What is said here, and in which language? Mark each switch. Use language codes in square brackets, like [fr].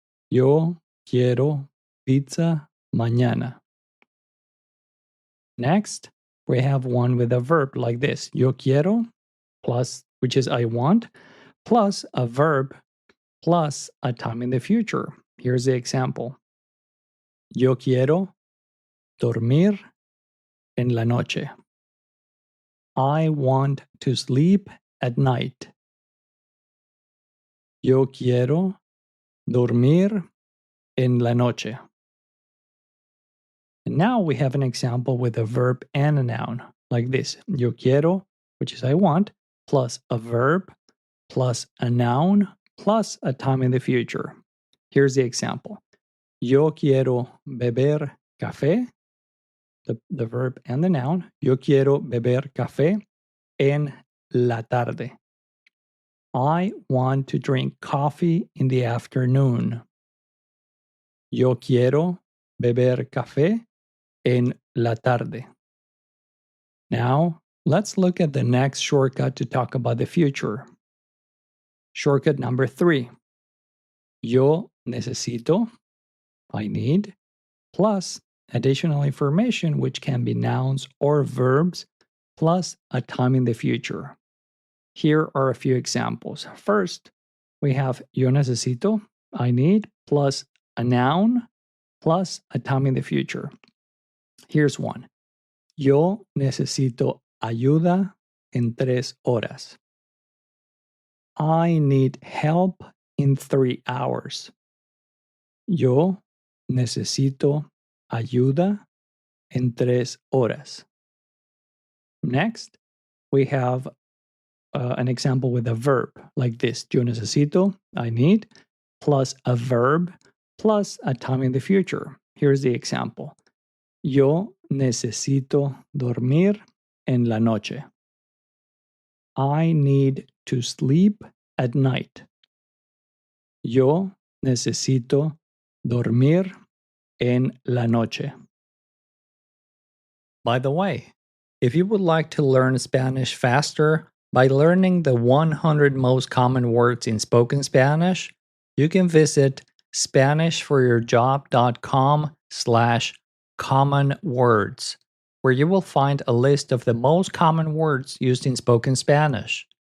[es] Yo quiero pizza mañana. [en] Next, we have one with a verb like this. [es] Yo quiero, [en] plus, which is I want, plus a verb, plus a time in the future. Here's the example. [es] Yo quiero dormir en la noche. [en] I want to sleep at night. [es] Yo quiero dormir en la noche. [en] And now we have an example with a verb and a noun, like this. [es] Yo quiero, [en] which is I want, plus a verb, plus a noun, plus a time in the future. Here's the example. [es] Yo quiero beber café, [en] the verb and the noun. [es] Yo quiero beber café en la tarde. [en] I want to drink coffee in the afternoon. [es] Yo quiero beber café en la tarde. [en] Now, let's look at the next shortcut to talk about the future. Shortcut number 3. [es] Yo necesito, [en] I need, plus additional information, which can be nouns or verbs, plus a time in the future. Here are a few examples. First, we have [es] yo necesito, [en] I need, plus a noun, plus a time in the future. Here's one. [es] Yo necesito ayuda en 3 horas. [en] I need help in 3 hours. [es] Yo necesito ayuda en 3 horas. [en] Next, we have an example with a verb like this. [es] Yo necesito, [en] I need, plus a verb, plus a time in the future. Here's the example. [es] Yo necesito dormir en la noche. [en] I need to sleep at night. [es] Yo necesito dormir en la noche. [en] By the way, if you would like to learn Spanish faster by learning the 100 most common words in spoken Spanish, you can visit SpanishForYourJob.com/common words, where you will find a list of the most common words used in spoken Spanish.